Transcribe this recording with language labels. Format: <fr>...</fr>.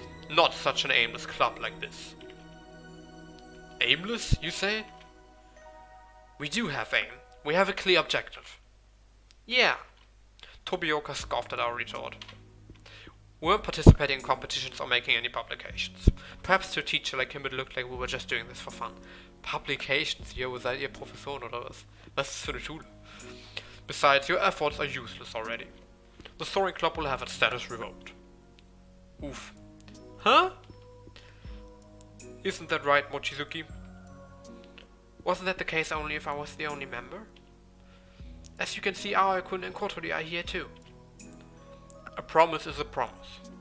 <en>Not such an aimless club like this. Aimless, you say? We do have aim. We have a clear objective. Yeah. Tobioka scoffed at our retort. We weren't participating in competitions or making any publications. Perhaps to a teacher like him it looked like we were just doing this for fun. Publications?</en> <de>Yo, seid ihr Professoren oder was? Was ist das für eine Schule?</de> <en>Besides, your efforts are useless already. The Soaring Club will have its status revoked. Oof. Huh? Isn't that right, Mochizuki? Wasn't that the case only if I was the only member? As you can see, Aoi-kun and Kotori are here too. A promise is a promise.</en>